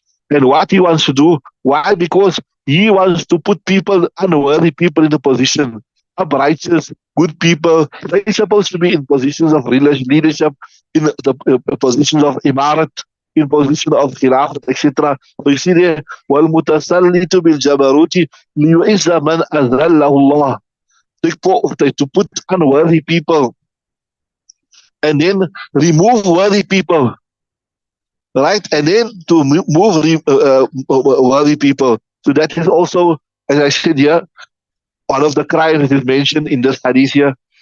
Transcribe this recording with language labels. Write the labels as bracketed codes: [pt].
[en] And what he wants to do, why? Because he wants to put people, unworthy people in the position, righteous, good people. They're supposed to be in positions of leadership, in the positions of imarat, in position of khilafat, etc. [ar] So you see there, وَالْمُتَسَلِّتُ بِالْجَبَرُوتِ لِيُعِزَّ مَنْ أَذَلَّهُ اللَّهِ. [en] To put unworthy people and then remove worthy people, right? And then to move worthy people. So that is also, as I said here, one of the crimes that is mentioned in this hadith here.